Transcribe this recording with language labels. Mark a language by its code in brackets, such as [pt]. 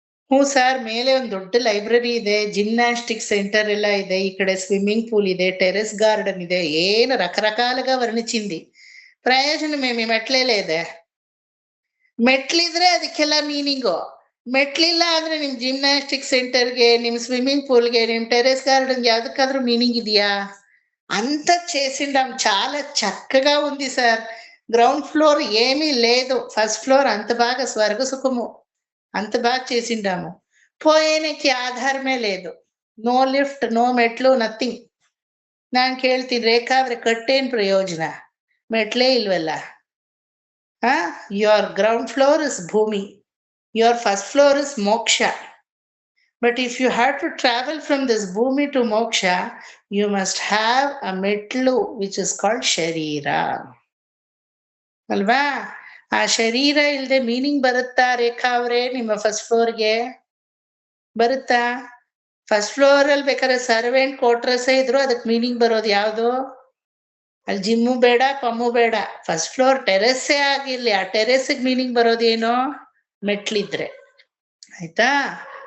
[kn] ಹ್ಞೂ ಸರ್, ಮೇಲೆ ಒಂದು ದೊಡ್ಡ ಲೈಬ್ರರಿ ಇದೆ, ಜಿಮ್ನಾಸ್ಟಿಕ್ ಸೆಂಟರ್ ಎಲ್ಲ ಇದೆ, ಈ ಕಡೆ ಸ್ವಿಮ್ಮಿಂಗ್ ಪೂಲ್ ಇದೆ, ಟೆರೆಸ್ ಗಾರ್ಡನ್ ಇದೆ, ಏನು [te] రకరకాలుగా [kn] ವರ್ಣಿಸಿಂದಿ. ಪ್ರಯೋಜನ ಮೇಮಿ ಮೆಟ್ಲೇಲೇ ಇದೆ. ಮೆಟ್ಲಿದ್ರೆ ಅದಕ್ಕೆಲ್ಲ ಮೀನಿಂಗು. ಮೆಟ್ಲಿಲ್ಲ ಅಂದ್ರೆ ನಿಮ್ ಜಿಮ್ನಾಸ್ಟಿಕ್ ಸೆಂಟರ್ಗೆ, ನಿಮ್ ಸ್ವಿಮ್ಮಿಂಗ್ ಪೂಲ್ಗೆ, ನಿಮ್ టెరెస్ గార్డెన్ಗೆ ಯಾವ್ದಕ್ಕಾದ್ರೂ మీనింగ్ ಇದೆయా? [te] అంత చేసిండాం, చాలా చక్కగా ఉంది సార్. గ్రౌండ్ ఫ్లోర్ ఏమీ లేదు, ఫస్ట్ ఫ్లోర్ అంత బాగా స్వర్గ సుఖము, అంత బాగా చేసిండాము. పోయేనికి ఆధారమే లేదు, [en] No lift, no ಮೆಟ್ಲು, nothing. [kn] ನಾನ್ ಕೇಳ್ತೀನಿ, ರೇಖಾ ಅವ್ರೆ ಕಟ್ಟೇನ್ ಪ್ರಯೋಜನ? ಮೆಟ್ಲೇ ಇಲ್ವಲ್ಲ. [en] your ground floor is bhumi, your first floor is moksha. But if you have to travel from this bhumi to moksha, you must have a metlu which is called sharira. [kn] ಅಲ್ವಾ? ಆ ಶರೀರ ಇಲ್ದೆ meaning ಬರುತ್ತಾ ರೇಖಾ ಅವ್ರೆ ನಿಮ್ಮ first ಫ್ಲೋರ್ಗೆ? ಬರುತ್ತಾ? First floor ಅಲ್ಲಿ ಬೇಕಾದ್ರೆ ಸರ್ವೆಂಟ್ ಕ್ವಾರ್ಟರ್ಸ್ ಇದ್ರು ಅದಕ್ಕೆ ಮೀನಿಂಗ್ ಬರೋದು ಯಾವ್ದು? ಅಲ್ಲಿ ಜಿಮ್ಮು ಬೇಡ, ಪಮ್ಮು ಬೇಡ, ಫಸ್ಟ್ ಫ್ಲೋರ್ ಟೆರೆಸ್ಸೇ ಆಗಿರ್ಲಿ, ಆ ಟೆರೆಸ್ಗೆ ಮೀನಿಂಗ್ ಬರೋದೇನೋ? ಮೆಟ್ಲಿದ್ರೆ. ಆಯ್ತಾ?